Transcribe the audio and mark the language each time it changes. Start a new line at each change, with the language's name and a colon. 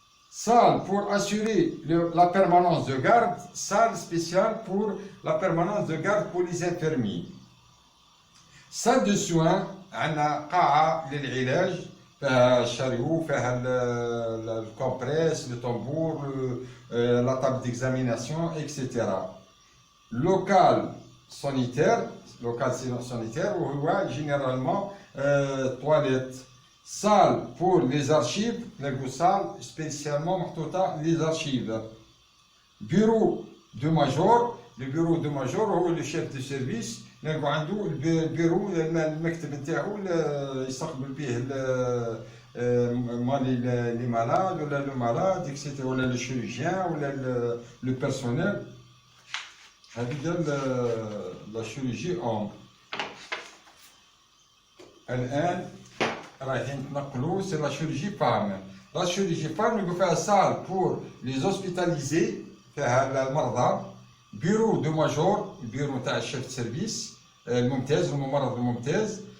French: salle pour assurer la permanence de garde, salle spéciale pour la permanence de garde pour les infirmiers. salle de soins
Arabic: عندنا قاعة للعلاج فيها الشاريو فيها الكومبريس لو طنبور
French: la table d'examination, etc. Local sanitaire où on voit généralement toilettes. Salle pour les archives, salle spécialement les archives. Bureau de major, le bureau de major
Arabic: هو
French: le chef de service
Arabic: نلقوا عنده البيرو المكتب نتاعو يستقبل به
French: les malades, ou le malade, etc., ou le chirurgien, ou le personnel.
Arabic: هذه
French: la chirurgie homme.
Arabic: الآن رايحين نتنقلوا
French: c'est la chirurgie femme. La chirurgie femme
Arabic: نلقوا فيها
French: salle pour les hospitalisés
Arabic: فيها المرضى.
French: bureau de major,
Arabic: البيرو نتاع الشيف سيرفيس الممتاز الممرض الممتاز.